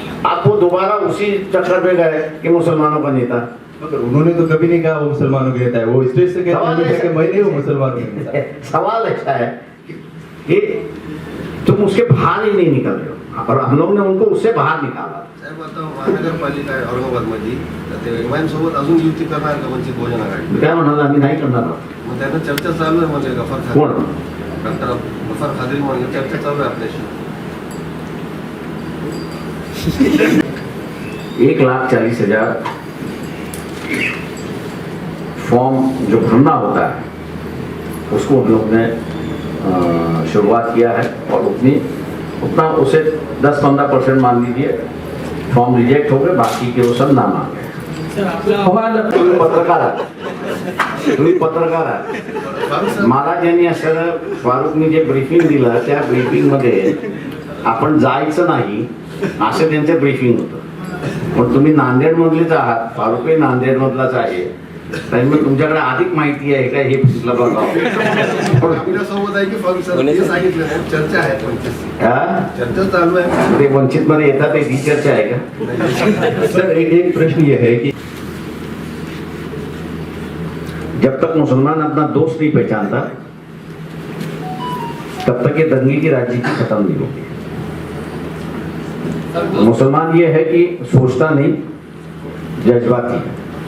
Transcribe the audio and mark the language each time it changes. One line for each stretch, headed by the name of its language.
Hindi: आप वो दोबारा उसी चक्कर में गए कि मुसलमानों का नेता. मगर उन्होंने तो कभी नहीं कहा वो मुसलमानों के नेता है. वो स्टेज से कहते हैं कि मैं नहीं हूँ मुसलमानों के नेता. सवाल ऐसा है कि तुम उसके बाहर ही नहीं निकल रहे हो और हम लोग ने उनको उससे बाहर निकाला.
Marathi: साहेब आता महानगरपालिका आहे औरंगाबाद मध्ये तर ते MIM सोबत अजून युती करणार का वंचित बहुजन आघाडी. काय म्हणाल आम्ही नाही करणार आहोत. मग त्यांना चर्चा चालू आहे म्हणजे गफर खान कोण डॉक्टर गफर खादिर म्हणून चर्चा चालू आहे आपल्याशी.
Hindi: 1,40,000 फॉर्म जो भरना होता है उसको हम लोग ने शुरुआत किया है और उतना उसे 10-15% मान लीजिए फॉर्म रिजेक्ट हो गए, बाकी के वो सब नाम आ गए.
Marathi: तुम्ही पत्रकार आहे. मला ज्यांनी असं फारुकनी जे ब्रीफिंग दिलं त्या ब्रीफिंग मध्ये आपण जायचं नाही असं त्यांचं ब्रीफिंग होतं. पण तुम्ही नांदेड मधलेच आहात, फारुकही नांदेड मधलाच आहे, त्यामुळे तुमच्याकडे अधिक माहिती आहे का हे तुला बघावं. आपल्यासोबत आहे की फंक्शन सांगितलं चर्चा आहे चर्चा चालू आहे. ते वंचित मध्ये येतात ही चर्चा आहे का.
Hindi: सर एक प्रश्न ये है कि जब तक मुसलमान अपना दोस्त नहीं पहचानता तब तक ये दंगे की राजनीति खत्म नहीं होगी. मुसलमान ये है कि सोचता नहीं, जज्बाती है.